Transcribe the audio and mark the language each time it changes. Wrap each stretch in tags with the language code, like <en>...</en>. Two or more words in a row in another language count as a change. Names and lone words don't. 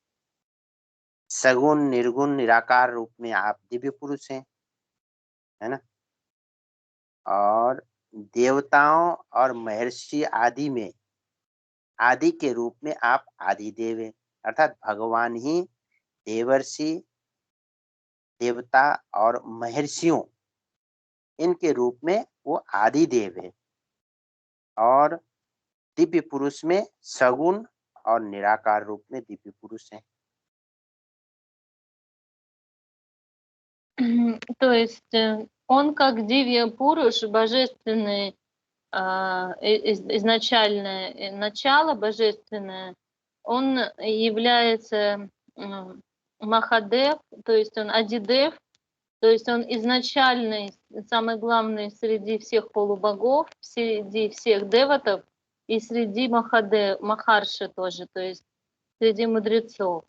<hi>सगुण निर्गुण निराकार रूप में आप दिव्य पुरुष हैं, है ना, और देवताओं और महर्षि आदि में आदि के रूप में आप आदि देव हैं, अर्थात भगवान ही देवर्षि, देवता और महर्षियों इनके रूप में वो आदि देव है, और दिव्य पुरुष में सगुण और निराकार रूप में दिव्य पुरुष है।</hi> <ru>То есть он как</ru> <sa>दिव्य पुरुष,</sa> <ru>божественный, изначальное начало божественное, он является Махадев, то есть он Адидев, то есть он изначальный, самый главный среди всех полубогов, среди всех деватов и среди Махарши тоже, то есть среди мудрецов.</ru>